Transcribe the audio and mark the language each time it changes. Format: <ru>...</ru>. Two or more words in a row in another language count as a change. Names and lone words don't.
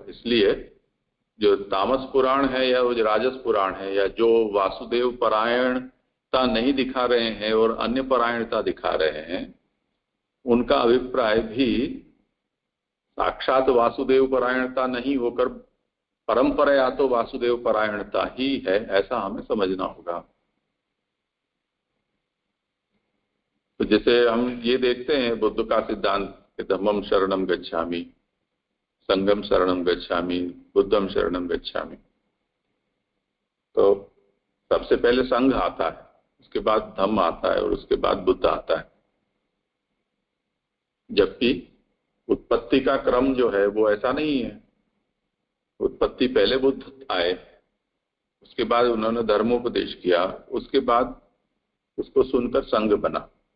<hi>इसलिए जो तामस पुराण है या वो जो राजस पुराण है या जो वासुदेव परायणता नहीं दिखा रहे हैं और अन्य परायणता दिखा रहे हैं, उनका अभिप्राय भी साक्षात वासुदेव परायणता नहीं होकर परंपरा तो वासुदेव परायणता ही है, ऐसा हमें समझना होगा। तो जैसे हम ये देखते हैं बुद्ध का सिद्धांत कि</hi> <pi>धम्मम शरणम गच्छामि, संघम शरणम गच्छामि, बुद्धम शरणम गच्छामि।</pi> <hi>तो सबसे पहले संघ आता है, उसके बाद धम्म आता है और उसके बाद बुद्ध आता है। जबकि उत्पत्ति का क्रम जो है वो ऐसा नहीं है। उत्पत्ति पहले बुद्ध आए, उसके बाद उन्होंने धर्मोपदेश किया, उसके बाद उसको सुनकर संघ बना।</hi>